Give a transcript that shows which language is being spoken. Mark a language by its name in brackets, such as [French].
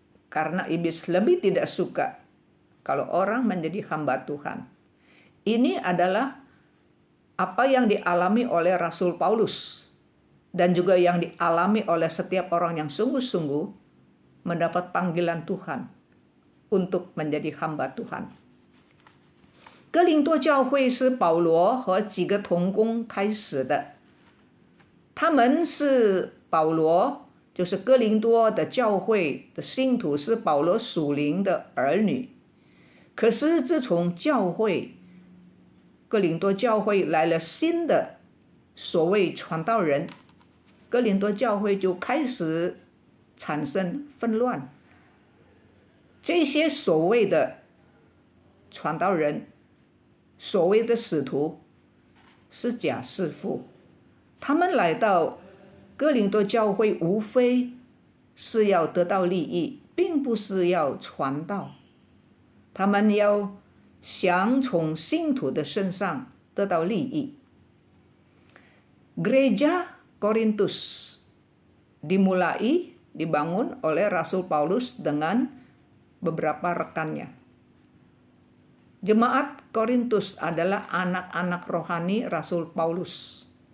[Indonesian] Karena iblis lebih tidak suka kalau orang menjadi hamba Tuhan. Ini adalah apa yang dialami oleh Rasul Paulus dan juga yang dialami oleh setiap orang yang sungguh-sungguh mendapat panggilan Tuhan untuk menjadi hamba Tuhan. [Chinese] 哥林多教会是保罗和几个同工开始的，他们是保罗，就是哥林多的教会的信徒，是保罗属灵的儿女。可是自从哥林多教会来了新的所谓传道人，哥林多教会就开始产生纷乱。这些所谓的传道人，所谓的使徒，是假师傅。他们来到哥林多教会，无非是要得到利益，并不是要传道。他们要想从信徒的身上得到利益。 [Indonesian] Gereja Korintus dibangun oleh Rasul Paulus dengan beberapa rekannya. Jemaat Korintus adalah anak-anak rohani Rasul Paulus.